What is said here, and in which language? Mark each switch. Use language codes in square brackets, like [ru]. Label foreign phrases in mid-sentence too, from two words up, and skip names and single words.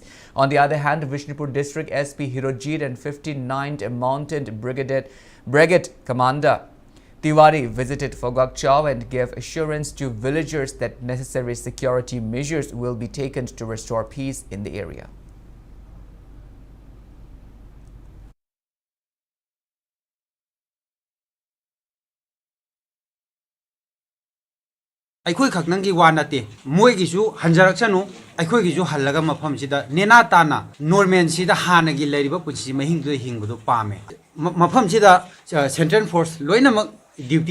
[en] On the other hand, Vishnupur District SP Hirojit and 59th Mounted Brigade Commander Tiwari visited Fogakchau and gave assurance to villagers that necessary security measures will be taken to restore peace in the area. [mni] ꯑꯩꯈꯣꯏ ꯈꯛꯅꯪꯒꯤ ꯋꯥ ꯅꯠꯇꯦ ꯃꯣꯏꯒꯤꯁꯨ ꯍꯟꯖꯔꯛꯁꯅꯨ ꯑꯩꯈꯣꯏꯒꯤꯁꯨ ꯍꯜꯂꯒ ꯃꯐꯝꯁꯤꯗ ꯅꯦꯅꯥ ꯇꯥꯅ ꯅꯣꯔꯃꯦꯜꯁꯤꯗ ꯍꯥꯟꯅꯒꯤ ꯂꯩꯔꯤꯕ ꯄꯨꯟꯁꯤ ꯃꯍꯤꯡꯗꯨ ꯍꯤꯡꯕꯗꯨ ꯄꯥꯝꯃꯦ ꯃꯐꯝꯁꯤꯗ [en] Central Force [mni] ꯂꯣꯏꯅꯃꯛ ꯗ꯭ꯌꯨꯇꯤ